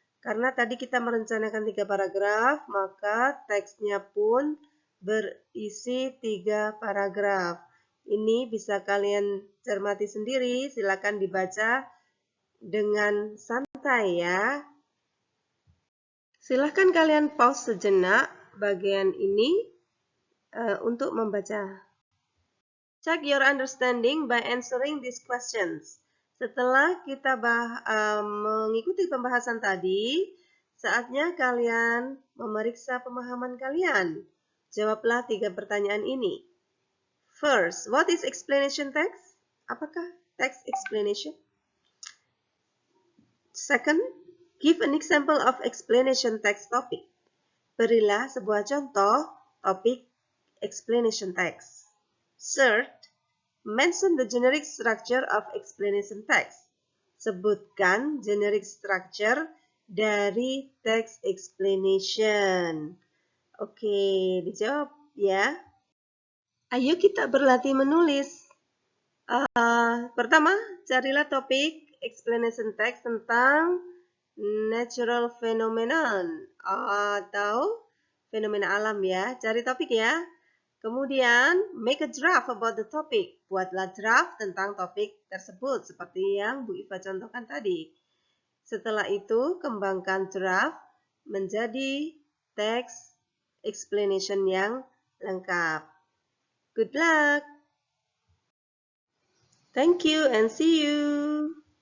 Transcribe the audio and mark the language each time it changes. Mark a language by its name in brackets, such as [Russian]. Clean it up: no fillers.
[Indonesian] Karena tadi kita merencanakan 3 paragraf, maka teksnya pun berisi 3 paragraf. Ini bisa kalian cermati sendiri, silakan dibaca dengan santai ya. Silahkan kalian pause sejenak bagian ini untuk membaca. [English] Check your understanding by answering these questions. [Indonesian] Setelah kita mengikuti pembahasan tadi, saatnya kalian memeriksa pemahaman kalian. Jawablah 3 pertanyaan ini. [English] First, what is explanation text? [Indonesian] Apakah text explanation? [English] Second, give an example of explanation text topic. [Indonesian] Berilah sebuah contoh topik explanation text. [English] Third, mention the generic structure of explanation text. [Indonesian] Sebutkan generic structure dari text explanation. Oke, dijawab ya. Ayo kita berlatih menulis. Pertama, carilah topik explanation text tentang [English] natural phenomenon [Indonesian] atau fenomena alam ya. Cari topik ya. Kemudian, [English] make a draft about the topic. [Indonesian] Buatlah draft tentang topik tersebut seperti yang Bu Iva contohkan tadi. Setelah itu, kembangkan draft menjadi text explanation yang lengkap. [English] Good luck! Thank you and see you!